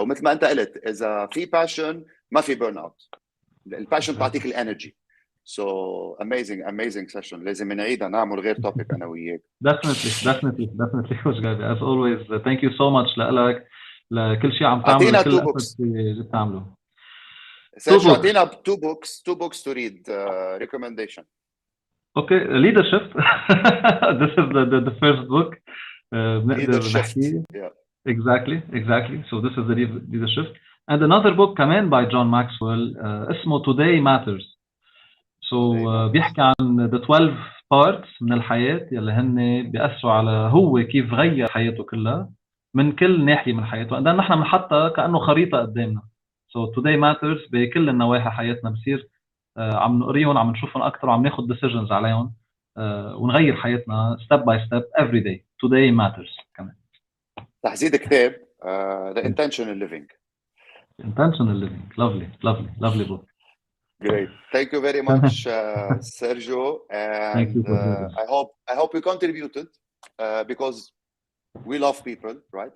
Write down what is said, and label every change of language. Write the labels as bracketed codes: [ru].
[ar] ومثل ما انت قلت اذا في passion ما في burn out. الباشن بتعطيك الانرجي. [en] So amazing session. [ar] لازم نعيدها نعمل غير توبيك انا وياك. [en] Definitely Coach Gabi. As always thank you so much [ar] لك لكل شيء عم تعمله، اعطينا لكل [en] 2 books [ar] اللي بتعمله. [en] Sergio اعطينا 2 books to read recommendation. Okay, leaderSHIFT. This is the first book. [ar] بنقدر نحكي. Exactly. [en] So this is the leaderSHIFT. And another book كمان by John Maxwell اسمه Today Matters. [ar] So بيحكي عن [en] the 12 parts [ar] من الحياة يلي هن بيأثروا على هو كيف غير حياته كلها من كل ناحية من حياته. عندنا نحن بنحطها كأنه خريطة قدامنا. So Today Matters بكل النواحي حياتنا بصير عم نقريهم، عم نشوفهم أكثر، وعم ناخد decisions عليهم ونغير حياتنا [en] step by step every day. Today Matters كمان. [ar] تحديد كتاب The Intentional Living. [en] Lovely book. Great. Thank you very much, Sergio. And Thank you, I hope you contributed because we love people, right?